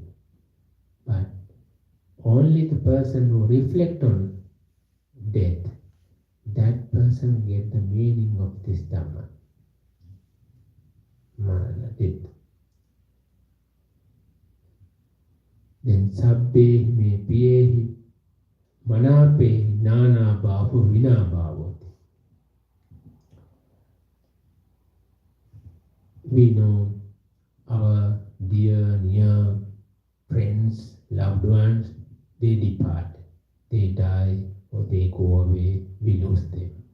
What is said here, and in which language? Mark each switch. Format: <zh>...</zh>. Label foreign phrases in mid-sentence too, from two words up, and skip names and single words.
<en>But only the person who reflect on death, that person get the meaning of this Dhamma. Marana, death.</en> <pi>Then sabbe me piyehi manape nana bhavu vina bhavoti.</pi> <en>We know our dear, near friends, loved ones, they depart, they die, or they go away, we lose them.</en>